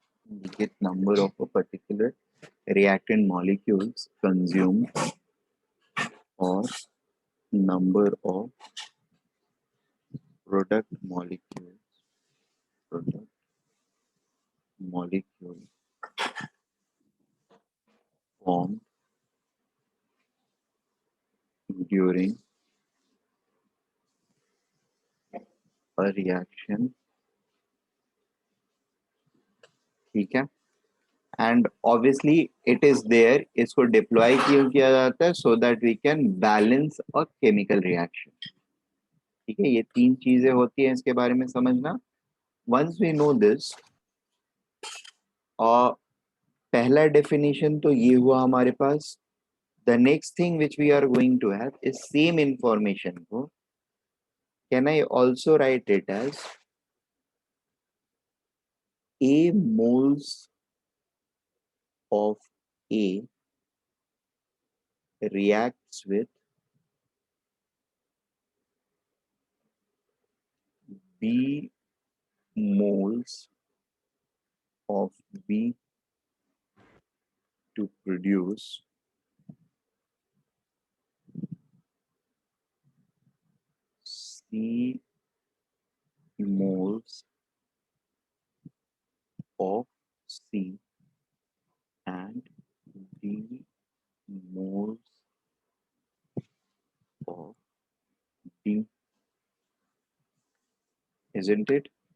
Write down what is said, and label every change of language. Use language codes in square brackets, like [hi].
[en] indicate number of a particular reactant molecules consumed or number of product molecule formed during a reaction. [hi] ठीक है. [en] and obviously it is there, [hi] इसको deploy क्यों किया जाता है, [en] So that we can balance a chemical reaction. [hi] ठीक है. ये तीन चीजें होती हैं, इसके बारे में समझना. [en] once we know this, [hi] और पहला डेफिनेशन तो ये हुआ हमारे पास. [en] The next thing which we are going to have is same information को can I also write it as A moles of A reacts with B moles of B to produce C moles of C and D moles of D, isn't it?